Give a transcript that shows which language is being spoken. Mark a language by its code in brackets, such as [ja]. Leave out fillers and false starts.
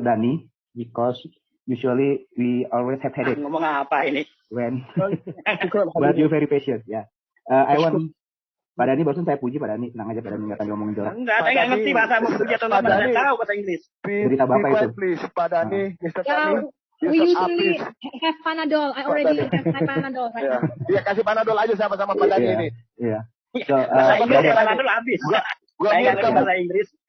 [en] Dani, because usually we always have headache. [id] Ngomong apa ini? [en] When but you very patient, ya. Yeah. I want [id] Pak Dani, barusan saya puji Pak Dani, tenang aja Pak Dani, nggak akan ngomongin jorok. Enggak, saya nggak ngerti bahasa puji atau nggak tahu bahasa Inggris. Berita Bapak itu. [en] Please, Pak Dani, Mr. Dani. We usually have Panadol. I already have my Panadol right now. [id] Iya, kasih Panadol aja sama Pak Dani ini. Iya. So, bahasa Inggris Panadol habis. Saya nggak ngerti bahasa Inggris.